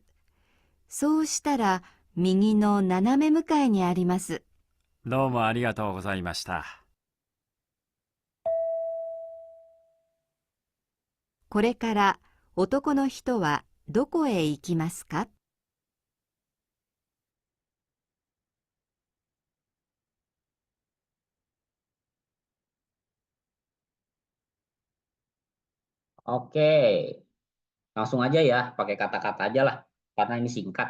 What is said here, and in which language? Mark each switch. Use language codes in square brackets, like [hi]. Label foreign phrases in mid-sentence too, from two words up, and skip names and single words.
[ja] そうしたら右の斜め向かいにあります。どうもありがとうございました。これから男の人はどこへ行きますか？ [id] Oke. Langsung aja ya, pakai kata-kata aja lah. Karena ini singkat.